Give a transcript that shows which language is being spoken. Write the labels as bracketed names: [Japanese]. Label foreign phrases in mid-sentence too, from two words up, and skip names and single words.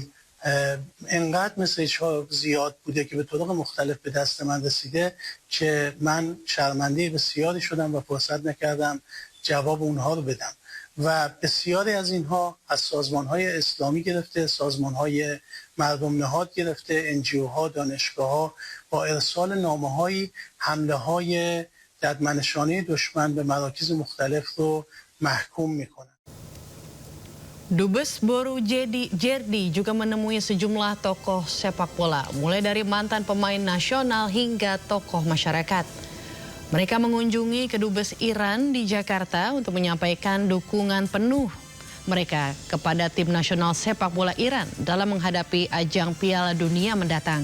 [Persian] انقدر مسیج‌ها زیاد بوده که به طرق مختلف به دست من رسیده که من شرمنده بسیاری شدم و فرصت نکردم جواب اونها رو بدم و بسیاری از اینها از سازمان‌های اسلامی گرفته، سازمان‌های مردم نهاد گرفته، NGO-ها، دانشگاه‌ها با ارسال نامه‌های حمله‌های ددمنشانه دشمن به مراکز مختلف رو محکوم می‌کنند. [Indonesian] Dubes Boroujerdi juga menemui sejumlah tokoh sepak bola, mulai dari mantan pemain nasional hingga tokoh masyarakat. Mereka mengunjungi Kedubes Iran di Jakarta untuk menyampaikan dukungan penuh mereka kepada tim nasional sepak bola Iran dalam menghadapi ajang Piala Dunia mendatang.